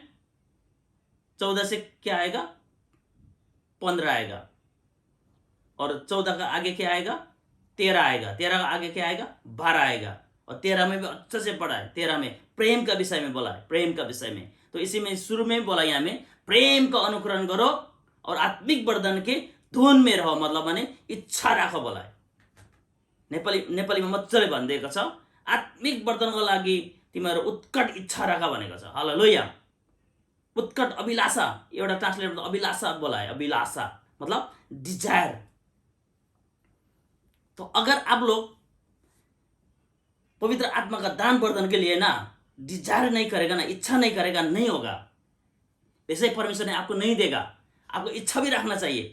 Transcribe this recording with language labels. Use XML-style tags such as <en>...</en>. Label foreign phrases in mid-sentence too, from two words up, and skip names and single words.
<hi>14 से क्या आएगा, 15 आएगा, और 14 का आगे क्या आएगा, 13 आएगा, 13 का आगे क्या आएगा, 12 आएगा, और 13 में भी अच्छे से पढ़ा है। 13 में प्रेम का विषय में बोला है, प्रेम का विषय में। तो इसी में शुरू में बोला यहाँ में, प्रेम का अनुकरण करो और आत्मिक वर्धन के धुन में रहो, मतलब माने इच्छा राखो बोला है।</hi> <ne>नेपालीमा मजाले भनिदिएको छ, आत्मिक वर्धनको लागि तिमीहरू उत्कट इच्छा राख भनेको छ।</ne> <hi>हालेलुया। उत्कट अभिलाषा, एउटा ट्रांसलेट में अभिलाषा बोला है, अभिलाषा मतलब डिजायर। तो अगर आप लोग पवित्र आत्मा का दान वर्धन के लिए ना डिजायर नहीं करेगा ना, इच्छा नहीं करेगा, नहीं होगा। ऐसे परमेश्वर ने आपको नहीं देगा, आपको इच्छा भी रखना चाहिए।</hi>